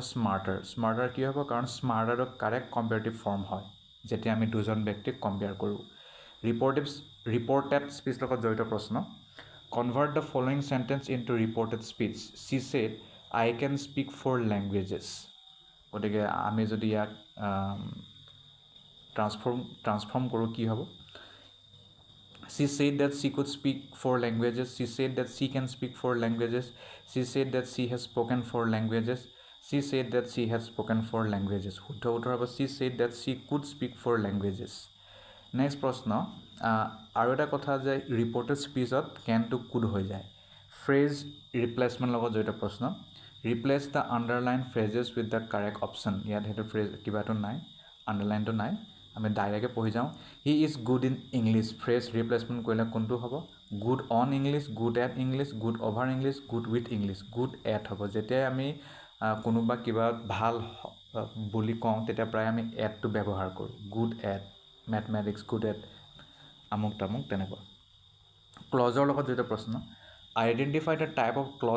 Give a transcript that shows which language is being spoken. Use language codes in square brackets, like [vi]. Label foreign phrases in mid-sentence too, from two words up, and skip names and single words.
[as] স্মাৰ্টাৰ কি হ'ব কাৰণ স্মাৰ্টাৰটো [en] correct comparative form [as] হয় যেতিয়া আমি দুজন ব্যক্তিক কম্পেয়াৰ কৰোঁ [en] reported speech [as] লগত জড়িত প্ৰশ্ন [en] convert the following sentence into reported speech she said I can speak 4 languages [as] গতিকে আমি যদি ইয়াক ট্ৰান্সফৰ্ম কৰোঁ কি হ'ব [en] She said that she could speak 4 languages. She said that she can speak 4 languages. She said that she has spoken 4 languages. She said that she had spoken 4 languages. [as] শুদ্ধ উত্তৰ হ'ব [en] she said that she could speak 4 languages. [as] নেক্সট প্ৰশ্ন আৰু এটা কথা যে [en] reported speech [as] কেনটো কুড হৈ যায় [en] phrase replacement [as] লগত জড়িত প্ৰশ্ন [en] replace the underlined phrases with the correct option [as] ইয়াত সেইটো ফ্ৰেজ কিবাটো নাই আণ্ডাৰলাইনটো নাই আমি ডাইৰেক্টে পঢ়ি যাওঁ [en] he is good in English phrase replacement [as] কৰিলে কোনটো হ'ব [en] good on English good at English good over English good with English good at [as] হ'ব যেতিয়াই আমি কোনোবা কিবা ভাল বুলি কওঁ তেতিয়া প্ৰায় আমি এটটো ব্যৱহাৰ কৰোঁ [en] good at mathematics good at [as] আমুক তামুক তেনেকুৱা ক্লজৰ লগত জড়িত প্ৰশ্ন [en] identify the type of clause